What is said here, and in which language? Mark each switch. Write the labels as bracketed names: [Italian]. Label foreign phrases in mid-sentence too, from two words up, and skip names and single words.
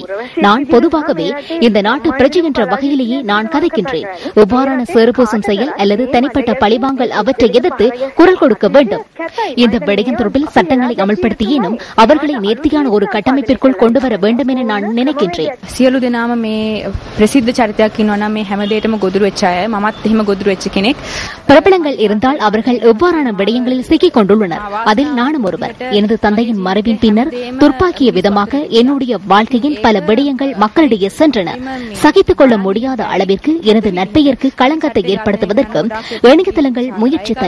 [Tamil] நான் பொதுவாகவே இந்த நாட்டு பிரஜை என்ற வகையிலேயே நான் கதைக்கின்றேன். எவ்வாறான சேறுபூசும் செயல் அல்லது தனிப்பட்ட பழிவாங்கல் அவற்றை எதிர்த்து குரல் கொடுக்க வேண்டும். இந்த விடயம் தொடர்பில் சட்டங்களை அமல்படுத்தியேனும் அவர்களை நேர்த்தியான ஒரு கட்டமைப்பிற்குள் கொண்டு வர வேண்டும் என நான் நினைக்கின்றேன். [Sinhala] සියලු දෙනාම මේ ප්‍රසිද්ධ චරිතයක් ඉන්නවා නම් මේ හැමදේටම ගොදුරු වෙච්ච අය මමත් එහෙම ගොදුරු වෙච්ච කෙනෙක්. [Tamil] பிரபலங்கள் இருந்தால் அவர்கள் எவ்வாறான விடயங்களில் சிக்கிக் கொண்டுள்ளனர். அதில் நானும் ஒருவர். எனது தந்தையின் மறைவின் பின்னர் துர்ப்பாக்கிய விதமாக என்னுடைய வாழ்க்கையின் பல விடயங்கள் மக்களிடையே சென்றன. சகித்துக் கொள்ள முடியாத அளவிற்கு எனது நட்பெயருக்கு களங்கத்தை ஏற்படுத்துவதற்கு இணையதளங்கள் முயற்சித்தன.